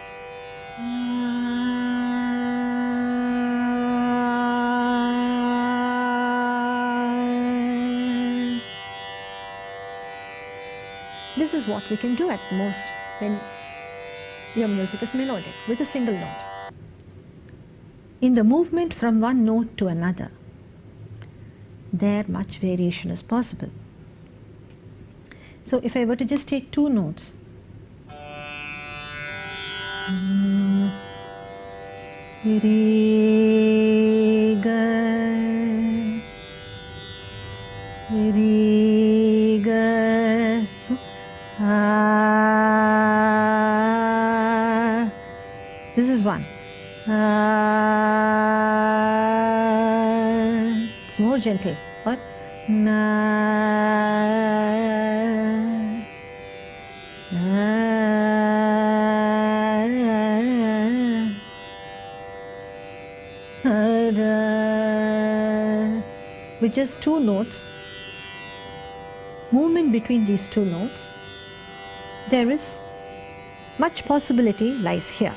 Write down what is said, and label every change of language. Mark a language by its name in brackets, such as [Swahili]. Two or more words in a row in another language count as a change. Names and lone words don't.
[English] This is what we can do at most when your music is melodic with a single note. In the movement from one note to another, there much variation is possible. So if I were to just take two notes, [Sanskrit] re, ga, re, ga, [English] so, this is one. It's more gentle, but with just two notes, movement between these two notes, there is much possibility lies here.